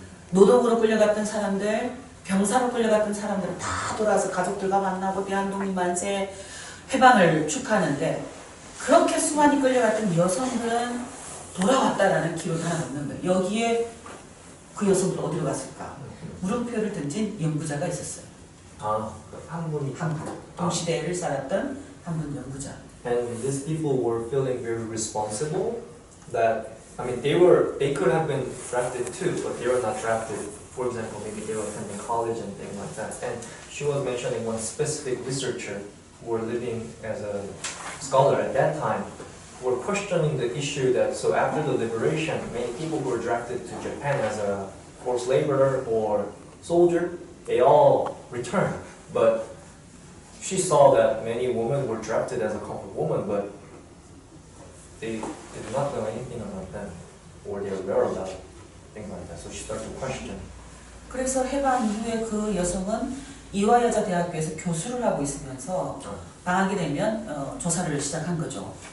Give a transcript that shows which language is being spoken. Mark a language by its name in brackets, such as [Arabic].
[Korean] 노동으로 끌려갔던 사람들, 병사로 끌려갔던 사람들은 다 돌아와서 가족들과 만나고 대한독립 만세 해방을 축하하는데 그렇게 수많이 끌려갔던 여성들은 돌아왔다라는 기록이 하나 없는 거예요. 여기에 그 여성들 어디로 갔을까? 물음표를 던진 연구자가 있었어요. 한 분이 동시대를 살았던 한 분 연구자. [English] And these people were feeling very responsible. That they could have been drafted too, but they were not drafted. For example, maybe they were attending college and things like that. And she was mentioning one specific researcher who were living as a scholar at that time, who were questioning the issue that so after the liberation, many people who were drafted to Japan as a forced laborer or soldier, they all returned. But she saw that many women were drafted as a comfort woman, but they did not know anything about them or their whereabouts, things like that. So she started to question. [Korean] 그래서 해방 이후에 그 여성은 이화여자대학교에서 교수를 하고 있으면서 방학이 되면 조사를 시작한 거죠.